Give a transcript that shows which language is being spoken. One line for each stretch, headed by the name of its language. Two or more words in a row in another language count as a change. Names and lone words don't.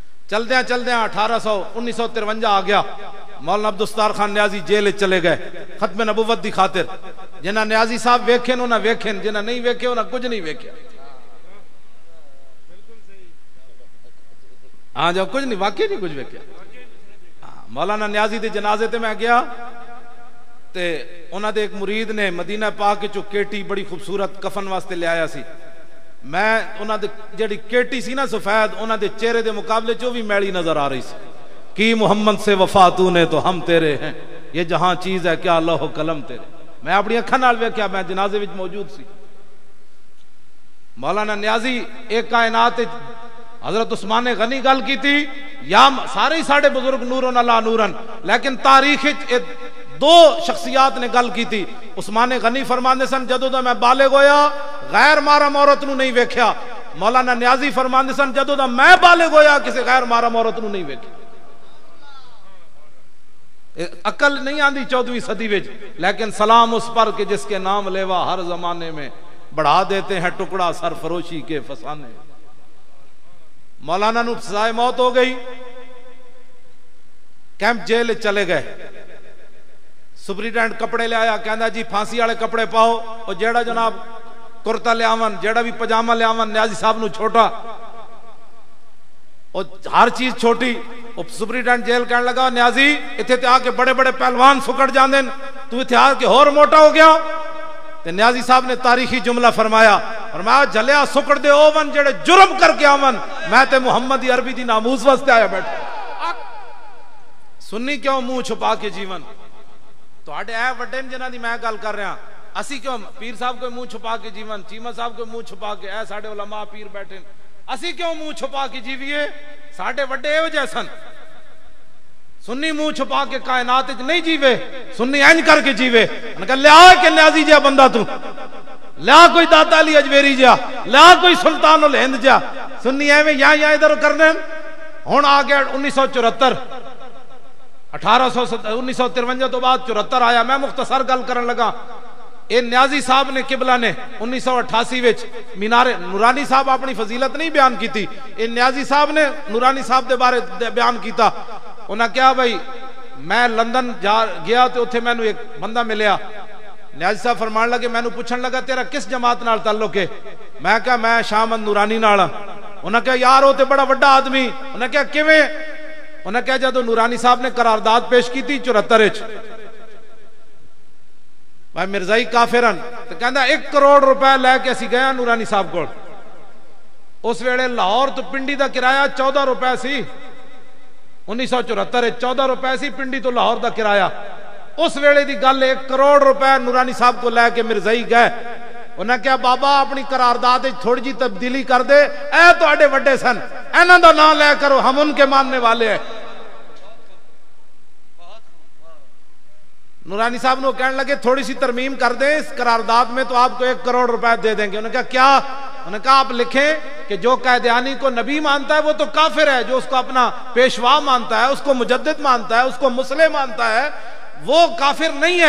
Punjabi: چلدیاں 1953 آ گیا. مولانا عبدالستار خان نیازی جیل چلے گئے ختم نبوت دی خاطر. جنہاں نیازی صاحب ویکھیں انہاں ویکھیں, جنہاں نہیں ویکھیں انہاں کچھ نہیں ویکھیا. ہاں جو کچھ نہیں, واقعی نہیں کچھ ویکھیا. مولانا نیازی دے جنازے تے میں گیا تے انہاں دے ایک مرید نے مدینہ پاک چو کیٹی بڑی خوبصورت کفن واسطے لے آیا سی. میں انہاں دے جڑی کیٹی سی نا سفید, انہاں دے چہرے دے مقابلے چو بھی میلی نظر آ رہی سی.
Urdu: کی محمد سے وفا تو نے تو ہم تیرے ہیں, یہ جہاں چیز ہے کیا لوح و قلم تیرے.
Punjabi: میں اپنی اکھاں نال ویکھیا, میں جنازے وچ موجود سی. مولانا نیازی ایک کائنات حضرت عثمان غنی گل کی تھی, یا سارے ہی ساڑے بزرگ نورن اللہ نورن, لیکن تاریخ دو شخصیات نے گل کی تھی. عثمان غنی فرماندے سن جدوں دا میں بالغ ہویا غیر محرم عورت نو نہیں ویکھیا. مولانا نیازی فرماندے سن جدوں دا میں بالغ ہویا کسی غیر محرم عورت نو نہیں ویکھیا. عقل نہیں آندی 14ویں صدی وچ,
Urdu: لیکن سلام اس پر کہ جس کے نام لیوا ہر زمانے میں بڑھا دیتے ہیں ٹکڑا سرفروشی کے فسانے.
Punjabi: مولانا نو سزائے موت ہو گئی, کیمپ جیل چلے گئے. سپریڈنٹ کپڑے لے آیا, کہندا جی پھانسی والے کپڑے پاؤ. اور جیڑا جناب کرتا لے آون, جیڑا بھی پجامہ لے آون نیازی صاحب نو چھوٹا, اور ہر چیز چھوٹی. سپریڈنٹ جیل کہنے لگا نیازی اتھے تے آ کے بڑے بڑے پہلوان سکڑ جاندے, تو اتھے آ کے اور موٹا ہو گیا. تے نیازی صاحب نے تاریخی جملہ فرمایا جھلیا سکڑ دے اوون جڑے جرم کر کے آون, میں تے محمدی عربی دی ناموز واسطے آیا بیٹھا. سنی کیوں منہ چھپا کے جیون تواڈے اے وڈے جنہاں دی میں گل کر رہا. اسی کیوں پیر صاحب کو منہ چھپا کے جیون, چیمہ صاحب کو منہ چھپا کے, اے ساڈے علماء پیر بیٹھے, اسی کیوں منہ چھپا کے جیویے؟ ساڈے وڈے ایو جے سن. سنی منہ چھپا کے کائنات وچ نہیں جیوے, سنی انج کر کے جیوے. انہاں کہ لیا کہ نیازی جا بندہ تو, لیا کوئی داتا علی اجمیری جا, لیا کوئی سلطان الہند جا. سنی ایویں یا ادھر کرنے. ہن آ گیا 1974, 1953 تو بعد 74 آیا. میں مختصر گل کرن لگا. اے نیازی صاحب نے قبلہ نے 1988 وچ مینار نورانی صاحب اپنی فضیلت نہیں بیان کی تھی, اے نیازی صاحب نے نورانی صاحب دے بارے بیان کیتا. انہاں کیا بھائی میں لندن گیا تو اتھے میں نو ایک بندہ ملیا. نیازی صاحب فرمان لگے, میں نو پوچھن لگا تیرا کس جماعت نال تعلق ہے؟ میں کہا میں شامن نورانی نال. انہاں کہا یار وہ تے بڑا وڈا آدمی. انہاں کہا کیویں؟ انہاں کہا جدوں نورانی صاحب نے قرارداد پیش کی تھی 74 وچ, بھائی مرزائی کافرن, تو کہندا 1 کروڑ روپے لے کے اسی گیا نورانی صاحب کول. اس ویلے لاہور تو پنڈی دا کرایہ 14 روپے سی. 1974 14 روپے سی پنڈی تو لاہور دا کرایہ. اس ویلے دی گل 1 کروڑ روپے نورانی صاحب کو لے کے مرزائی گئے. انہاں کہا بابا اپنی قرارداد تھوڑی جی تبدیلی کر دے, اے تواڈے وڈے سن, انہاں دا نام لے کرو,
Urdu: ہم ان کے ماننے والے ہیں. نورانی صاحب نے کہنے لگے تھوڑی سی ترمیم کر دیں اس قرارداد میں تو آپ کو 1 کروڑ روپے دے دیں گے. انہوں نے کہا کیا؟ انہوں نے کہا آپ لکھیں کہ جو قائدیانی کو نبی مانتا ہے وہ تو کافر ہے, جو اس کو اپنا پیشوا مانتا ہے, اس کو مجدد مانتا ہے, اس کو مسلم مانتا ہے, وہ کافر نہیں ہے.